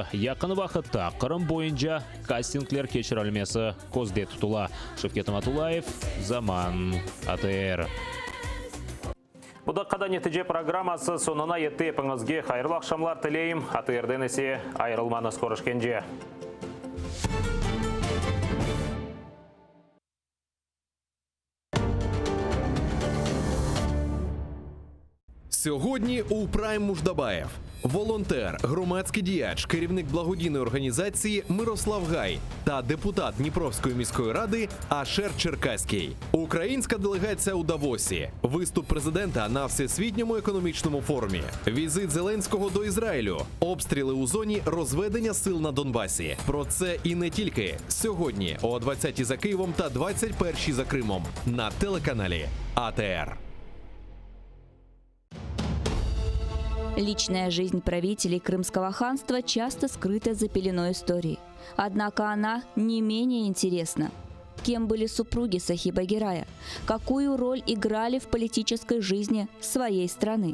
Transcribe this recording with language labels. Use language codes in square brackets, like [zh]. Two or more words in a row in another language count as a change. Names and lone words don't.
[crh] Yakın vakitte Kırım boyunca castingler keçirilmesi ko'zda tutula. Şevket Matulayev, Zaman, ATR. Bu dakikada netice programması sonuna yetti. Hepinizge hayırlı akşamlar tileyim. ATR'den ise ayrılmanız görüşkенce. [uk] Сьогодні у Прайм Муждабаєв. Волонтер, громадський діяч, керівник благодійної організації Мирослав Гай та депутат Дніпровської міської ради Ашер Черкаський. Українська делегація у Давосі. Виступ президента на Всесвітньому економічному форумі. Візит Зеленського до Ізраїлю. Обстріли у зоні розведення сил на Донбасі. Про це і не тільки. Сьогодні о 20-й за Києвом та 21-й за Кримом на телеканалі АТР. [ru] Личная жизнь правителей Крымского ханства часто скрыта за пеленой истории. Однако она не менее интересна. Кем были супруги Сахиба Гирая? Какую роль играли в политической жизни своей страны?